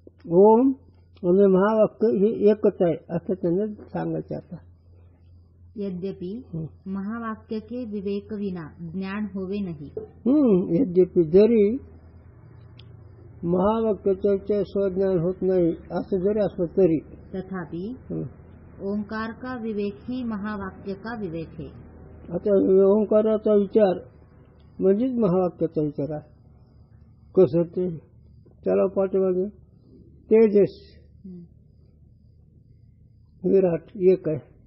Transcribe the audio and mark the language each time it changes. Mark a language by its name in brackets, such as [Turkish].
[Marathi] ओम आणि महावाक्य हे एकच आहे असं त्याने सांगायचं आता। [Hindi] यद्यपि महावाक्य के विवेक विना ज्ञान होवे नहीं। [Marathi] यद्यपि जरी महावाक्याचे स्वज्ञान होत नाही असं जरी असलं तरी [Hindi] तथापि ओंकार का विवेक ही महावाक्य का विवेक है। [Marathi] आता ओंकाराचा विचार म्हणजेच महावाक्याचा विचार आहे। कसं ते त्याला पाठीमागे तेजस विराट एक आहे।